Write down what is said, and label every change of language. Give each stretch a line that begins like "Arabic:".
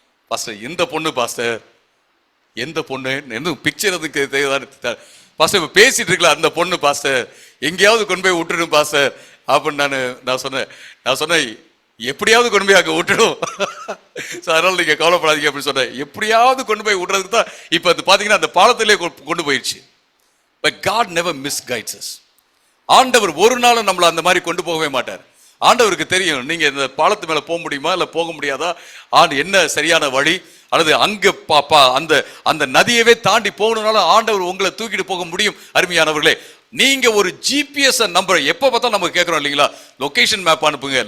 Tamil: Pastor இந்த பொண்ணு pastor, எந்த பொண்ணு என்ன பிக்சர் அதுக்கு தேவைதான் பாஸ்டர், இப்போ பேசிட்டு இருக்கல அந்த பொண்ணு பாஸ்டர், எங்கேயாவது கொண்டு போய் விட்டுடும் பாஸ்டர் அப்படின்னு நான் சொன்னேன் எப்படியாவது கொண்டு போய் அங்கே விட்டுடும். அதனால நீங்க கவலைப்படாதீங்க அப்படின்னு சொன்னேன். எப்படியாவது கொண்டு போய் விடுறதுக்கு தான் இப்போ அது பார்த்தீங்கன்னா அந்த பாலத்திலே கொண்டு போயிடுச்சு.
English: But God never misguides us.
Tamil: ஆண்டவர் ஒரு நாளும் நம்மளை அந்த மாதிரி கொண்டு போகவே மாட்டார். ஆண்டவருக்கு தெரியும் நீங்க இந்த பாலத்து மேல போக முடியுமா இல்ல போக முடியாதா, என்ன சரியான வழி, அல்லது அங்க அந்த நதியவே தாண்டி போகணும்னால ஆண்டவர் உங்களை தூக்கிட்டு போக முடியும். அருமையானவர்களே, நீங்க ஒரு ஜிபிஎஸ் நம்பர் எப்ப பார்த்தா நம்ம கேட்கிறோம் இல்லைங்களா, லொகேஷன் மேப் அனுப்புங்க.